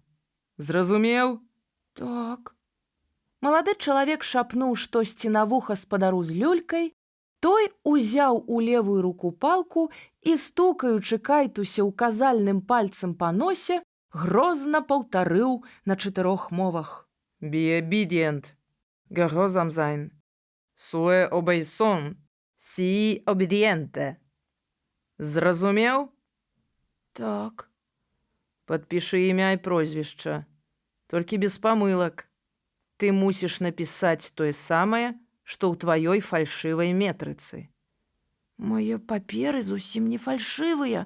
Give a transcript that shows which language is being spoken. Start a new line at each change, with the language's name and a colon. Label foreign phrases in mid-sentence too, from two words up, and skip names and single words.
Belarusian: «Зразумеў?» «Так». Малады чалавек шапнуў штосьці на вуха спадару з люлькай, той узяў у левую руку палку і, стукаючы Кайтуся указальным пальцам па носе, грозна паўтарыў на 4 мовах.
English: «Be obedient.
German: Gehorsam sein.
French: Sue obeison.
Spanish: Si obediente».
Belarusian: «Зразумеў?» «Так». «Падпішы імя і прозвішча. Толькі без памылак. Ты мусіш напісаць тое самае, што ў тваёй фальшывай метрыцы». «Мае паперы зусім не фальшывыя».